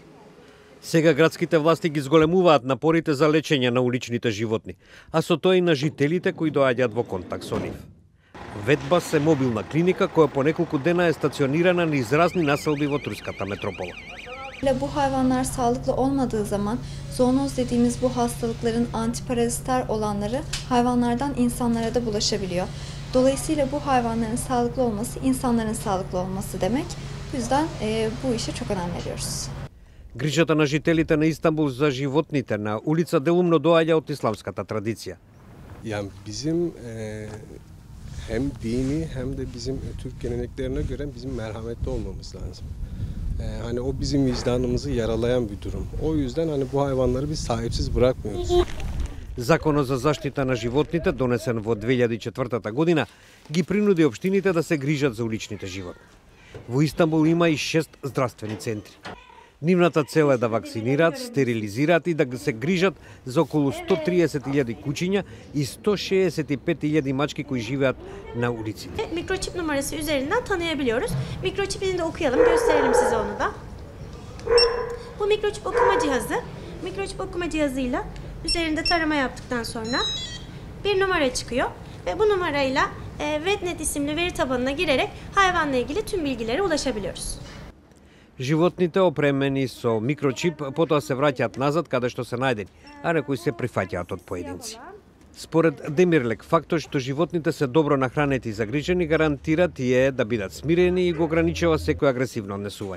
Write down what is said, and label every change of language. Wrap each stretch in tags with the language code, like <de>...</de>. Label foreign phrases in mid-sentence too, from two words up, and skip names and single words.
<mk>Сега градските власти ги зголемуваат напорите за лечење на уличните животни, а со тоа и на жителите кои доаѓаат во контакт со нив. Ветбас е мобилна клиника која по неколку дена е стационирана низ разни населби во турската метропола.</mk> <tr>Bu hayvanlar sağlıklı olmadığı zaman zoonoz dediğimiz bu hastalıkların antiparaziter olanları hayvanlardan insanlara da bulaşabiliyor. Dolayısıyla bu hayvanların sağlıklı olması insanların sağlıklı olması demek. Bu yüzden bu işe çok önem veriyoruz.</tr> <mk>Грижата на жителите на Истанбул за животните на улица делумно доаѓа од исламската традиција.</mk> <tr>Yani bizim hem dini hem de bizim Türk geleneklerine göre bizim merhametli olmamız lazım. Hani o bizim vicdanımızı yaralayan bir durum. O yüzden hani bu hayvanları biz sahipsiz bırakmıyoruz.</tr> <mk>Законот за заштита на животните, донесен во 2004 година, ги принуди општините да се грижат за уличните животни. Во Истанбул има и 6 здравствени центри. Нивната цел е да вакцинираат, стерилизираат и да се грижат за околу 130.000 кучиња и 165.000 мачки кои живеат на улиците.</mk> <tr>Mikroçip numarası üzerinden tanıyabiliyoruz. Mikroçipini de okuyalım, gösterelim size onu da. Bu mikroçip okuma cihazı. Mikroçip okuma cihazıyla üzerinde tarama yaptıktan sonra bir numara çıkıyor ve bu numarayla VetNet isimli veri tabanına girerek hayvanla ilgili tüm bilgilere ulaşabiliyoruz.</tr> <mk>Животните опремени со микрочип потоа се враќаат назад каде што се најдени, а некои се прифаќаат од поединци. Според Демирлек, фактот што животните се добро нахранети и загрижени гарантира тие да бидат смирени и го ограничува секој агресивно однесување.</mk>